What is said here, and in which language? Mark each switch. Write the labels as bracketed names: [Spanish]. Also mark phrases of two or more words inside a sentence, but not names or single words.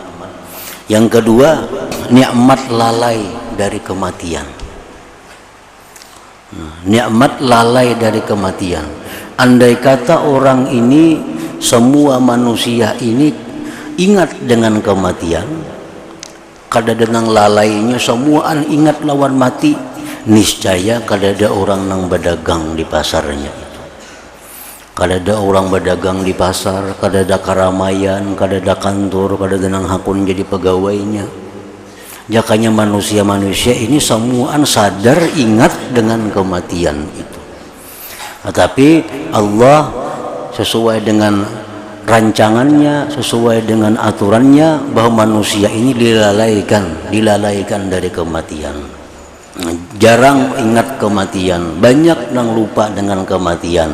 [Indonesian] Yang kedua, nikmat lalai dari kematian. Nikmat lalai dari kematian. [Banjar] Andai kata orang ini, semua manusia ini ingat dengan kematian, kadang-kadang lalainya semuaan ingat lawan mati, niscaya kadada orang nang berdagang di pasarnya itu, kadada orang berdagang di pasar, kadada keramaian, kadada kantor, kadada nang hakun jadi pegawainya. Jakanya manusia-manusia ini semuaan sadar ingat dengan kematian itu. [Indonesian] Tetapi Allah sesuai dengan rancangannya, sesuai dengan aturannya, bahwa manusia ini dilalaikan dari kematian. Jarang ingat kematian, banyak yang lupa dengan kematian.